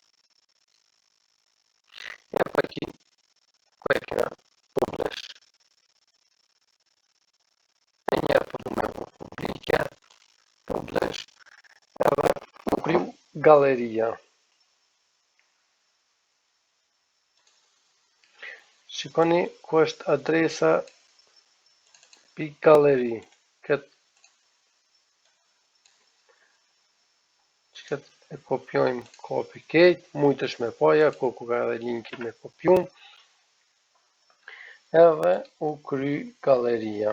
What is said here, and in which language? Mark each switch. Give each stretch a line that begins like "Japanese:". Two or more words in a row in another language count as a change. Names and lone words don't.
Portuguese: Ja pa aqui, qual é que era? Publish. Venha para o meu publicar, publish. Ela abriu galeria.
Albanian: Shikoni ku është adresa .galeri. Këtë e kopjojmë
English: copy paste,
Albanian: mujtë është me paja, ku ka edhe linkin me kopju, edhe u kry galeria.